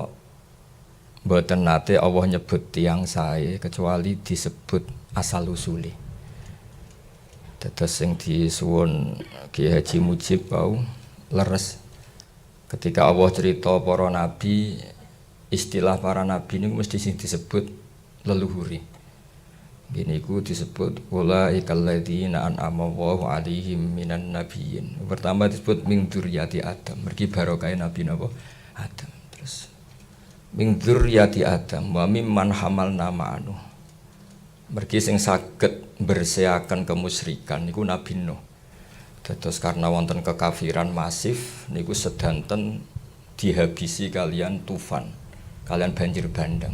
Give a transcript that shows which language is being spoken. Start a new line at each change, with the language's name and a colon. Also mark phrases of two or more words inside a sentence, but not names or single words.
Javanese: Mboten nate Allah nyebut tiyang sae kecuali disebut asal usule. Dados sing disuwun Ki Haji Mujib wau leres ketika Allah cerita para nabi, istilah para nabi niku mesti sing disebut leluhuri. Gini ku disebut
Arabic: أولئك الذين أنعم الله عليهم من النبيين.
Javanese: Pertama disebut
Arabic: من ذرية آدم,
Javanese: mergi barokah nabi napa Adam.
Arabic: Terus من ذرية آدم وممن حملنا مع نوح.
Javanese: Mergi sing saged bersiakan kemusyrikan niku Nabi Nuh. Dados karena wonten kekafiran masif niku sedanten dihabisi kalian tufan, kalian banjir bandang.